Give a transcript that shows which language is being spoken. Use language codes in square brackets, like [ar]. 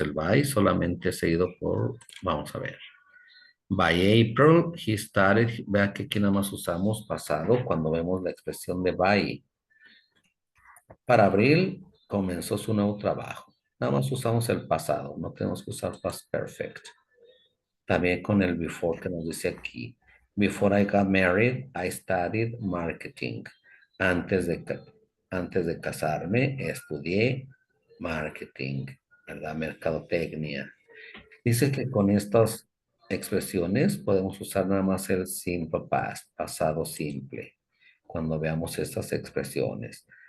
[es] El by solamente seguido por, vamos a ver. [en] By April, he started, [es] vea que aquí nada más usamos pasado cuando vemos la expresión de by. Para abril comenzó su nuevo trabajo. Nada más usamos el pasado, no tenemos que usar past perfect. También con el before que nos dice aquí. [en] Before I got married, I studied marketing. [es] Antes de casarme, estudié marketing, ¿verdad? Mercadotecnia. Dice que con estas expresiones podemos usar nada más el simple past, pasado simple, cuando veamos estas expresiones.